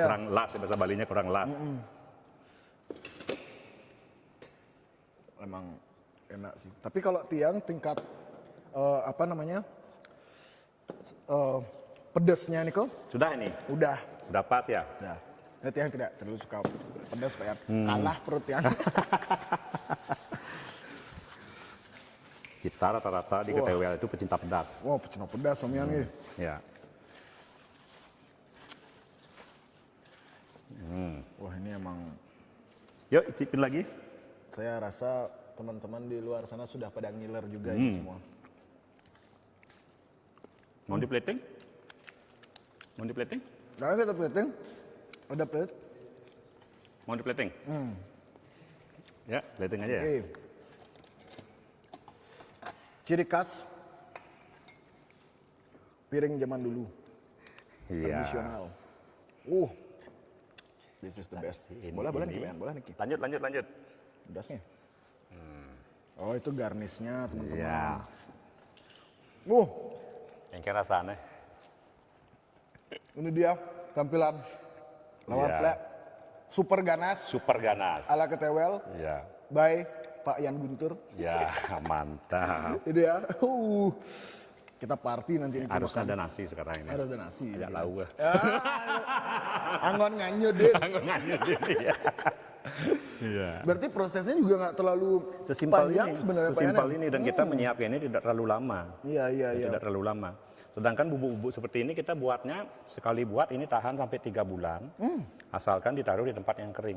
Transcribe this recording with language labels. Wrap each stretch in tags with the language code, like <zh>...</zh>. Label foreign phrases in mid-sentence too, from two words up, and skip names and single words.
<id>kurang las bahasa Balinya kurang las. Emang enak sih. Tapi kalau tiang tingkat apa namanya pedesnya nih kok Sudah ini, udah. udah pas ya. Nah, ini tiang tidak terlalu suka pedas Pak Yan.</id> <ban>Kalah perut tiang.</ban> <id>Kita rata-rata di KTWL itu pecinta pedas. Wow, pecinta pedas Om Yan nih. Ya. Wah ini emang Yuk, icipin lagi. saya rasa teman-teman di luar sana sudah pada ngiler juga ini semua. Mau di plating? Mau di plating? Nah, kita plating. Ada plate. Mau di plating? Ya, plating aja ya. Oke. Ciri khas piring zaman dulu, Iya. tradisional.</id> <en>This is the best.</en> <id>Ini- Boleh ini. nih, Pak Yan, boleh nih. Ki. Lanjut. Pedasnya. Oh itu garnisnya teman-teman. Iya. Yang kira rasanya. Ini dia tampilan lawar Iya. plek super ganas Super ganas. ala ketewel Iya. by Pak Yan Guntur. Ya, mantap. Ini ya. Kita party nanti ini. Harusnya ada nasi sekarang ini. Harus ada nasi.</id> <ban>Ajak lauk. Anggon nganyut deh.</ban> <id>Iya. Iya. Berarti prosesnya juga nggak terlalu Sesimpel panjang ini, sebenarnya Pak Yan, sesimpel ya? ini dan kita menyiapkannya tidak terlalu lama. Iya. Tidak terlalu lama. Sedangkan bubuk-bubuk seperti ini kita buatnya sekali buat ini tahan sampai 3 bulan. Asalkan ditaruh di tempat yang kering.</id>